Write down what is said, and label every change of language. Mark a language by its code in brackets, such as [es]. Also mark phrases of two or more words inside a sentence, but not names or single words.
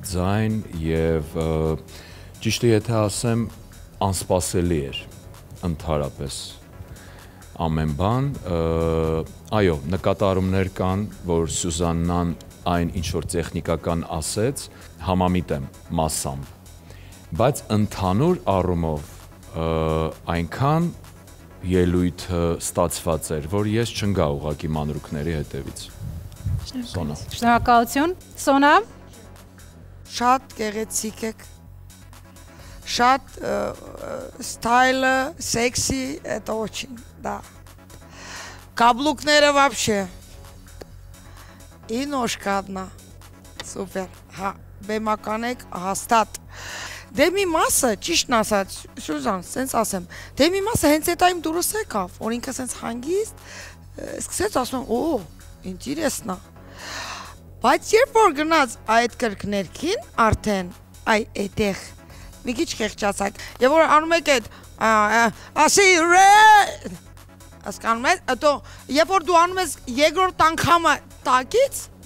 [hy] ձայն եւ ճիշտը եթե ասեմ, անսպասելի էր ընդհանրապես։ Ամեն բան, այո, նկատառումներ կան, որ Սուզաննան այն ինչ-որ տեխնիկական ասեց, համամիտ եմ մասամբ, բայց ընդհանուր առումով այնքան ելույթը ստացված էր, որ ես չընկա ուղղակի մանրուքների հետևից։ Սոնա։ Շնորհակալություն։ Սոնա։ Շատ գեղեցիկ եք։ Շատ стайлը, սեքսի, [ru] это очень, да. Каблукները вообще. И ножка одна. Супер. [hy] Հա, բեմական եք հաստատ։ Դե մի մասը, ճիշտն ասած, Սյուզան, սենց ասեմ, դե մի մասը հենց այդ այն դուրս եկավ, որ ինքը սենց հանգիստ, սկսեց ասում, օ, ինտերեսնա։ Բայց երբ որ գնաց այդ կրկներքին, արդեն, այդեղ, մի քիչ խեղճացակ, եւ որ անում եք այդ, ասի ռե, հասկանում եք, հետո երբ որ դու անում ես երկրորդ անգամը տակից,